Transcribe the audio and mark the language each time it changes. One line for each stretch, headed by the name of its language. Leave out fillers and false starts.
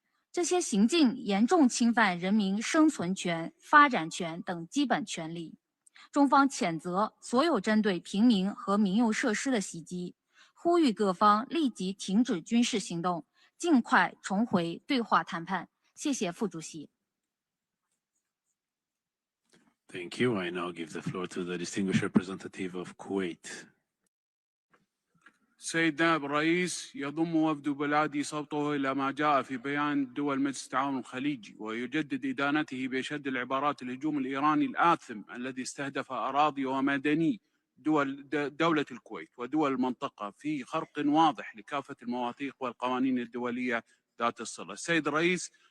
Chinese: 这些行径严重侵犯人民生存权、发展权等基本权利。中方谴责所有针对平民和民用设施的袭击。呼吁各方立即停止军事行动，尽快重回对话谈判。谢谢副主席。
English: Thank you. I now give the floor to the distinguished representative of Kuwait.
Arabic: سيد نائب الرئيس، يضم وفد بلادي صوته إلى ما جاء في بيان دول مجلس التعاون الخليجي، ويجدد إدانته بأشد العبارات الهجوم الإيراني الآثم الذي استهدف أراضي ومدني دولة الكويت ودول المنطقة في خرق واضح لكافة المواثيق والقوانين الدولية ذات الصلة. السيد الرئيس،